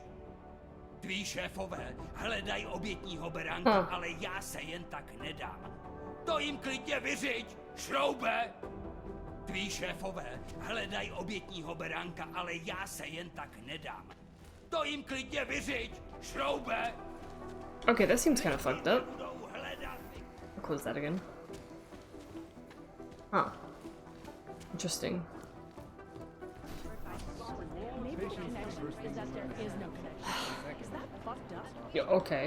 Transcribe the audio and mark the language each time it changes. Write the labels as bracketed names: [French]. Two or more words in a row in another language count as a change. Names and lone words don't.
[Czech] Tví šéfové hledají obětního beránka, ale já se jen tak nedám. To jim klidně vyřiď, šroube! Tví šéfové hledají obětního beránka, ale já se jen tak nedám. To jim klidně vyřiď, šroube! [English] Okay, that seems kind of fucked up. I'll close that again. Huh. Interesting. Yeah, okay.